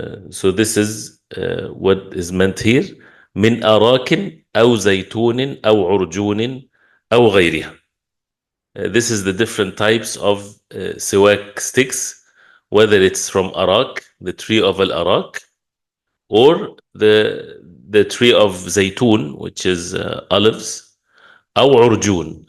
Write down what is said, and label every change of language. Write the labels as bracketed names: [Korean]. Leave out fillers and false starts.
[English] So this is what is meant here. [Arabic] من أراك أو زيتون أو عرجون أو غيرها. [English] This is the different types of siwak sticks, whether it's from arak, the tree of al-arak, or the tree of zaytun, which is olives, [Arabic] أو عرجون.